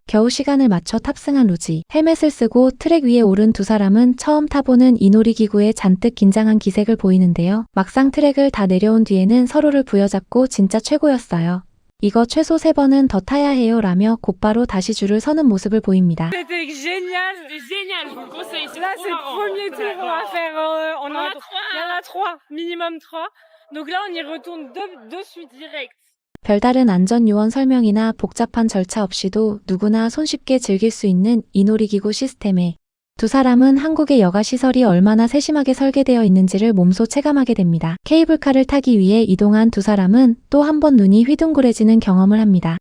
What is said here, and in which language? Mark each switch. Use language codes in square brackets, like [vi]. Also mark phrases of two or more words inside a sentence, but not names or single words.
[ko] 겨우 시간을 맞춰 탑승한 루지. 헬멧을 쓰고 트랙 위에 오른 두 사람은 처음 타보는 이 놀이기구에 잔뜩 긴장한 기색을 보이는데요. 막상 트랙을 다 내려온 뒤에는 서로를 부여잡고 진짜 최고였어요. 이거 최소 3번은 더 타야 해요 라며 곧바로 다시 줄을 서는 모습을 보입니다. [fr] C'était génial, Génial, je vous le conseille. là c'est le premier tour, on va faire, on en a 3. Il y en a 3, minimum 3. Donc là on y retourne de suite direct. [ko] 별다른 안전요원 설명이나 복잡한 절차 없이도 누구나 손쉽게 즐길 수 있는 이 놀이기구 시스템에 두 사람은 한국의 여가시설이 얼마나 세심하게 설계되어 있는지를 몸소 체감하게 됩니다. 케이블카를 타기 위해 이동한 두 사람은 또 한 번 눈이 휘둥그레지는 경험을 합니다.